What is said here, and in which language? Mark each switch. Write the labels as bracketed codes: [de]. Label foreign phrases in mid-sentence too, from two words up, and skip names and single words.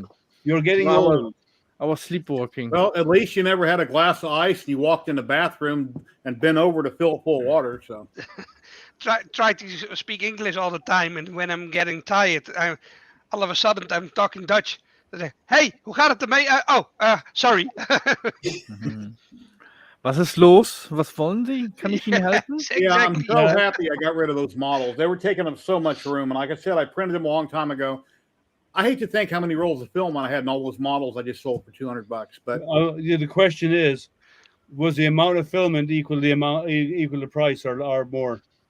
[en] You're getting old. I was sleepwalking. Well, at least you never had a glass of ice and you walked in the bathroom and bent over to fill it full of water. So. Try to speak English all the time, and when I'm getting tired, all of a sudden I'm talking Dutch. Say, [nl] hey, hoe gaat het ermee? [en] Sorry. [de] Was ist los? Was wollen Sie? Kann ich Ihnen helfen? [en] Exactly. Yeah, I'm so happy I got rid of those models. They were taking up so much room, and like I said, I printed them a long time ago. I hate to think how many rolls of film I had in all those models I just sold for $200. But the question is, was the amount of filament equal the price or more?